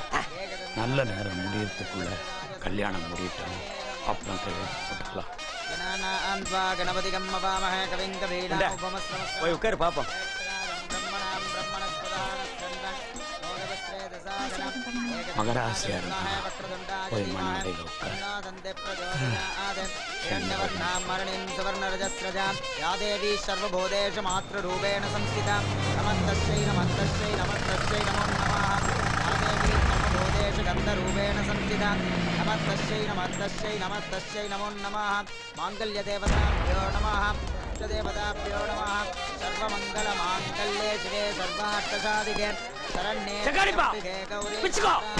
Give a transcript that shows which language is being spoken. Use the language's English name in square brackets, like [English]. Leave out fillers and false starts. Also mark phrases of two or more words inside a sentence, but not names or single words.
[Tamil] நல்ல நேரம் முடியறதுக்குள்ள கல்யாணம் முடியட்டும் அப்புறம் கையெழுத்து போட்டுக்கலாம் இந்தா, போய் உட்காரு பாப்போம் மகராசியா இருந்தா போய் மண்ணடையில உட்கார் [Sanskrit] सर्वभूतेषु मातृरूपेण संस्थिता नमस्तस्यै नमस्तस्यै नमस्तस्यै नमो नमः या देवी सर्वभूतेषु गन्धरूपेण संस्थिता नमस्तस्यै नमस्तस्यै नमस्तस्यै नमो नमः माङ्गल्यदेवताभ्यो नमः इष्टदेवताभ्यो नमः सर्वमङ्गलमाङ्गल्ये शिवे सर्वार्थसाधिके शरण्ये [Tamil] செங்காலிப்பா, गौरी பிச்சுக்கோ.